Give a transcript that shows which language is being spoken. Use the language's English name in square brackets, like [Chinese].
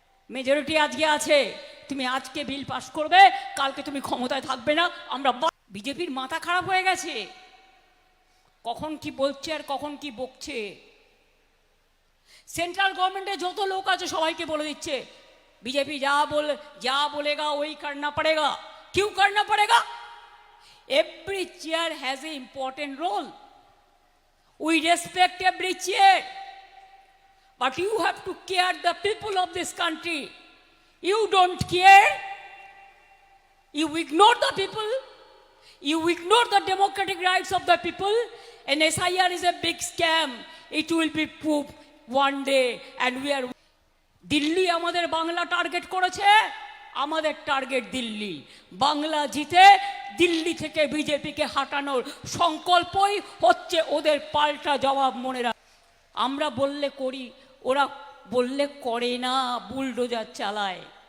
[Bangla] Majority আজকে আছে, তুমি আজকে বিল পাস করবে, কালকে তুমি ক্ষমতায় থাকবে না। আমরা বিজেপির মাথা খারাপ হয়ে গেছে, কখন কি বলছে আর কখন কি বকছে। সেন্ট্রাল গভর্নমেন্টে যত লোক আছে সবাইকে বলে দিচ্ছে [Hindi] बीजेपी जा बोलेगा वही करना पड़ेगा। क्यों करना पड़ेगा? [English] Every chair has an important role. We respect every chair, but you have to care the people of this country. You don't care. You ignore the people. You ignore the democratic rights of the people. And SIR is a big scam. It will be proved one day, and we are. [Bangla] Delhi আমাদের Bangla target করেছে, আমাদের target Delhi. Bangla জিতে দিল্লি থেকে বিজেপিকে হাঁটানোর সংকল্পই হচ্ছে ওদের পাল্টা জবাব। মনে রাখ, আমরা বললে করি, ওরা বললে করে না, বুলডোজার চালায়।